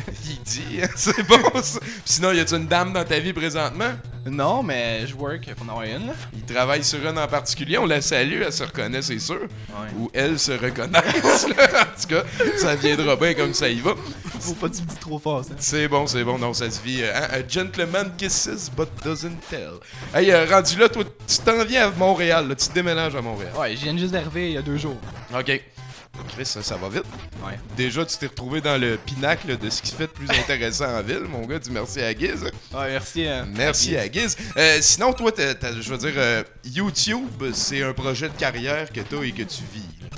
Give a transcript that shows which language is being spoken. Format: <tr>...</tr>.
<fr>Il dit, c'est bon ça. Sinon, y a-tu une dame dans ta vie présentement? Non, mais je</fr> <en>work</en> <fr>pour en avoir une, là. Il travaille sur une en particulier, on la salue, elle se reconnaît, c'est sûr. Ouais. Ou elle se reconnaît, en tout cas, ça viendra bien comme ça y va. Faut pas que tu me dis trop fort, ça. C'est bon, non, ça se vit. Hein?</fr> <en>A gentleman kisses but doesn't tell.</en> <fr>Hey, rendu là, toi, tu t'en viens à Montréal, là, tu te déménages à Montréal. Ouais, je viens juste d'arriver il y a 2 jours. Ok. Chris, ça va vite. Ouais. Déjà, tu t'es retrouvé dans le pinacle de ce qui se fait de plus intéressant en ville, mon gars. Dis merci à Guise. Ouais, merci. Merci à Guise. Sinon, toi, je veux dire, YouTube, c'est un projet de carrière que t'as et que tu vis.</fr>